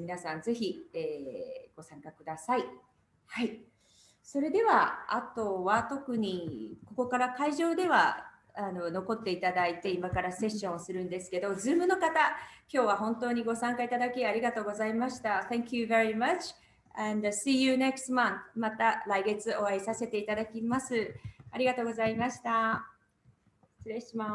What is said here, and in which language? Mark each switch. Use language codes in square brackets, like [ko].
[ja] 皆さんぜひ、ご参加ください。はい。それでは、あとは特にここから会場では残っていただいて、今からセッションをするんですけど、Zoom の方、今日は本当にご参加いただきありがとうございました。 [en] Thank you very much and see you next month. [ja] また来月お会いさせていただきます。ありがとうございました。失礼します。